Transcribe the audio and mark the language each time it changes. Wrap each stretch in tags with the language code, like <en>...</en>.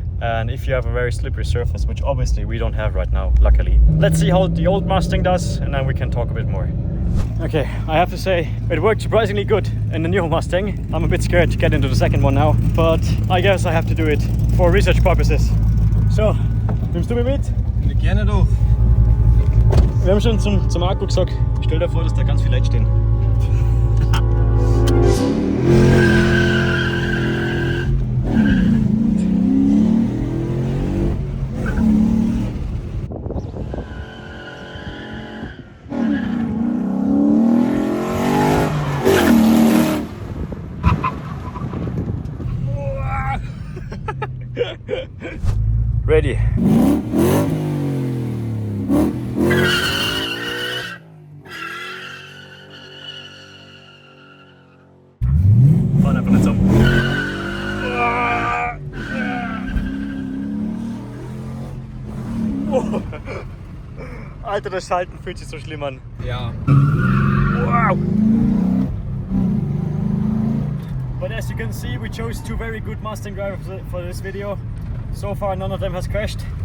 <en>And if you have a very slippery surface, which obviously we don't have right now, luckily. Let's see how the old Mustang does, and then we can talk a bit more. Okay, I have to say, it worked surprisingly good in the new Mustang. I'm a bit scared to get into the second one now, but I guess I have to do it for research purposes.</en> <de>So, nimmst du mich mit? Gerne doch. Wir haben schon zum Akku gesagt, stell dir vor, dass da ganz viele Leute stehen.</de> <en>Ready.</en> <de>Fahren einfach nicht so. Oh. Alter, das Schalten fühlt sich so schlimm an. Ja. Wow.</de> <en>But as you can see, we chose two very good Mustang drivers for this video. So far, none of them has crashed.</en>